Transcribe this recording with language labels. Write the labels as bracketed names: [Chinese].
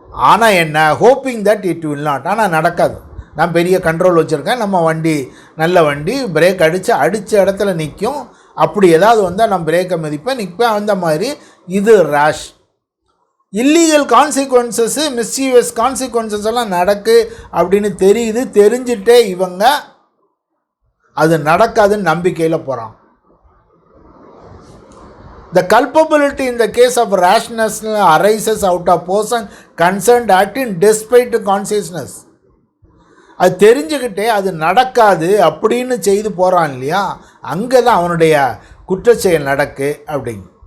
[Tamil] ஆனால் என்ன, [English] Hoping that it will not. [Tamil] ஆனால் நடக்காது. நான் பெரிய கண்ட்ரோல் வச்சுருக்கேன், நம்ம வண்டி நல்ல வண்டி, பிரேக் அடித்த இடத்துல நிற்கும், அப்படி ஏதாவது வந்தால் நான் பிரேக்கை மிதிப்பேன், நிற்பேன். அந்த மாதிரி இது ரேஷ். [English] illegal consequences, mischievous consequences [Tamil] எல்லாம் நடக்கு அப்படின்னு தெரியுது. தெரிஞ்சுட்டே இவங்க அது நடக்காதுன்னு நம்பிக்கையில் போகிறான். [English] The culpability in the case of rashness arises out of person concerned acting despite consciousness. [Tamil] அது தெரிஞ்சுக்கிட்டே அது நடக்காது அப்படின்னு செய்து போகிறான் இல்லையா, அங்கே தான் அவனுடைய குற்றச்செயல் நடக்கு அப்படிங்க.